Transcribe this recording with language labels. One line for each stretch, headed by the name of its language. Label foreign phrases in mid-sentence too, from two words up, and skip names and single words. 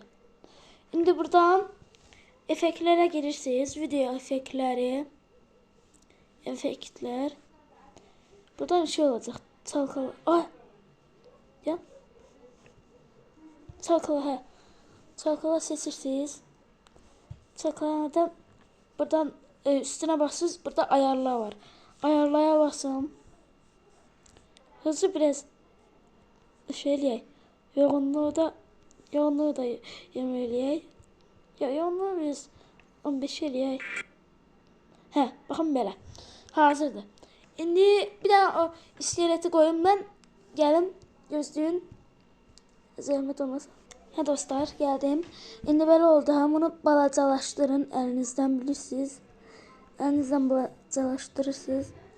Azerbaijani: İndi buradan effektlərə girirsiniz. Video effektləri. Effektlər. Buradan şey olacaq. Çalkala. Ay. Ya. Çalkala, hə.
Turkish: Çalkala seçirsiniz. Çalkalamadan buradan üstüne basıyorsunuz. Burada ayarlar var.
Azerbaijani: Ayarlaya basın. Hızlı biraz şey eləyək. Yoğunluğu da yemeləyək. Ya yoğunluğu biz 15 eləyək. Hə, baxın belə. Hazırdır. İndi bir daha o iskeleti
Turkish: koyayım ben.
Azerbaijani: Gəlin, gözləyin. Zəhmət olmasa. Hə dostlar, gəldim. İndi belə oldu. Bunu balacalaşdırın əlinizdən, bilirsiniz. Əlinizdən balacalaşdırırsınız.